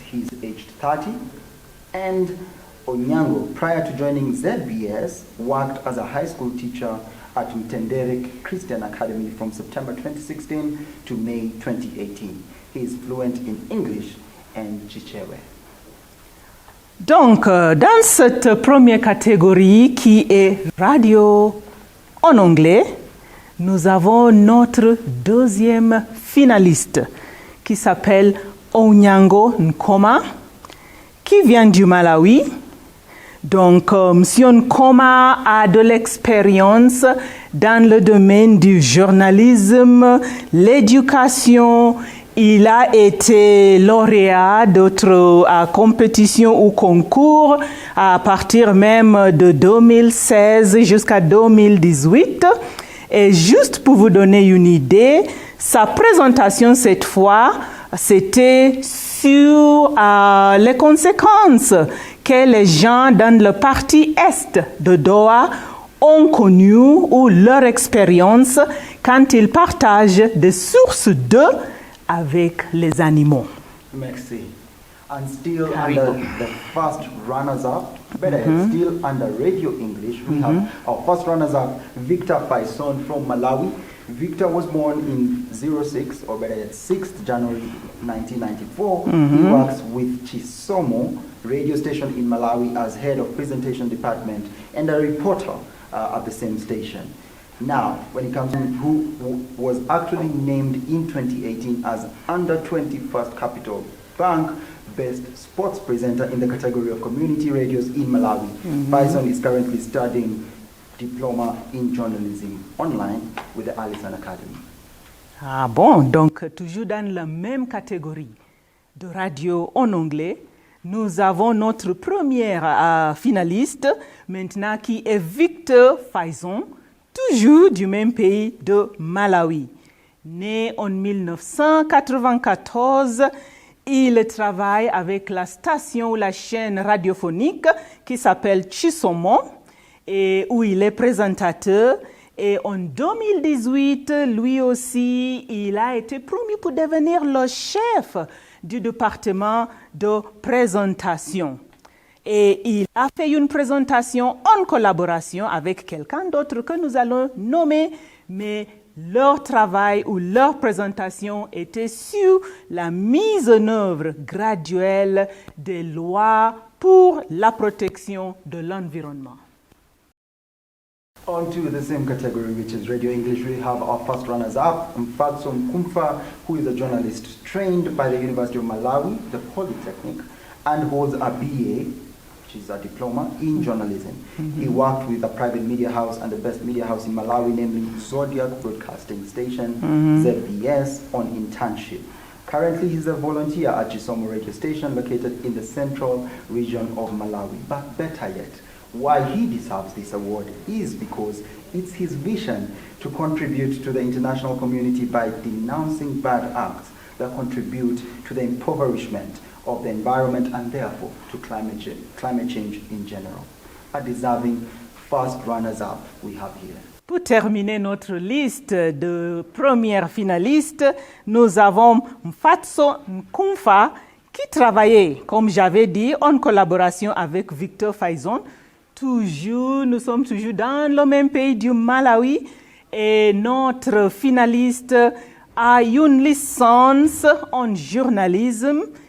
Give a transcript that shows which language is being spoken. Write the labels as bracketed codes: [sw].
[en] He's aged 30. And Onyango, prior to joining ZBS, worked as a high school teacher at Mtendere Christian Academy from September 2016 to May 2018. He is fluent in English and Chichewe. [fr] Donc, dans cette première catégorie qui est radio en anglais, nous avons notre deuxième finaliste qui s'appelle Onyango Nkoma, qui vient du Malawi. Donc, M. Nkoma a de l'expérience dans le domaine du journalisme, l'éducation. Il a été lauréat d'autres compétitions ou concours à partir même de 2016 jusqu'à 2018. Et juste pour vous donner une idée, sa présentation cette fois, c'était sur les conséquences que les gens dans le parti est de Doha ont connues ou leur expérience quand ils partagent des sources d'eau avec les animaux. Merci. [en] And still under the first runners-up, still under Radio English, we have our first runners-up, Victor Faison from Malawi. Victor was born in 06, or better yet, 6th January 1994. He works with Chisomo radio station in Malawi as head of presentation department and a reporter at the same station. Now, when it comes to who was actually named in 2018 as under 21st Capital Bank Best Sports Presenter in the category of community radios in Malawi. Faison is currently studying diploma in journalism online with the Allison Academy. [fr] Ah bon, donc toujours dans la même catégorie de radio en anglais, nous avons notre première finaliste maintenant qui est Victor Faison, toujours du même pays de Malawi. Né en 1994, il travaille avec la station ou la chaîne radiophonique qui s'appelle Chisomo et où il est présentateur. Et en 2018, lui aussi, il a été promu pour devenir le chef du département de présentation. Et il a fait une présentation en collaboration avec quelqu'un d'autre que nous allons nommer, mais leur travail ou leur présentation était sur la mise en œuvre graduelle des lois pour la protection de l'environnement. [en] On to the same category, which is Radio English, we have our first runners-up, Mfatso Mkumfa, who is a journalist trained by the University of Malawi, the Polytechnic, and holds a BA, which is a diploma in journalism. He worked with a private media house and the best media house in Malawi, namely Zodiac Broadcasting Station, ZBS, on internship. Currently, he's a volunteer at Chisomo radio station located in the central region of Malawi. But better yet, why he deserves this award is because it's his vision to contribute to the international community by denouncing bad acts that contribute to the impoverishment of the environment and therefore to climate change in general. A deserving first runners-up we have here. [fr] Pour terminer notre liste de premières finalistes, nous avons Mfatso Mkumfa qui travaillait, comme j'avais dit, en collaboration avec Victor Faison. Nous sommes toujours dans le même pays du Malawi et notre finaliste a une licence en journalisme.